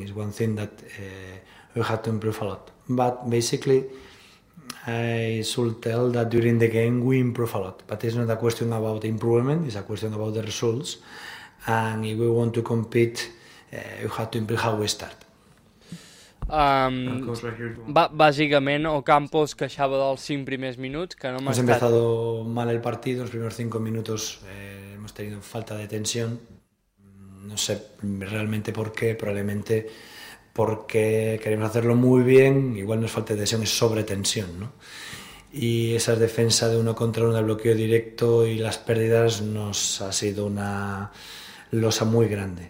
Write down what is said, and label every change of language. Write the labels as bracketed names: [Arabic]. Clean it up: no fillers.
[English] It's one thing that we had to improve a lot. But basically, I should tell that during the game we improve a lot, but it's not a question about improvement, it's a question about the results, and if we want to compete we have to improve how we start. [Catalan] Bàsicament Ocampo es queixava dels 5 primers minuts, que no [Spanish] hemos empezado mal el partido, los primeros 5 minutos hemos tenido falta de tensión, no sé realmente por qué, probablemente porque queremos hacerlo muy bien, igual nos falta tensión, es sobretensión, ¿no? Y esa defensa de uno contra uno, de bloqueo directo y las pérdidas, nos ha sido una losa muy grande.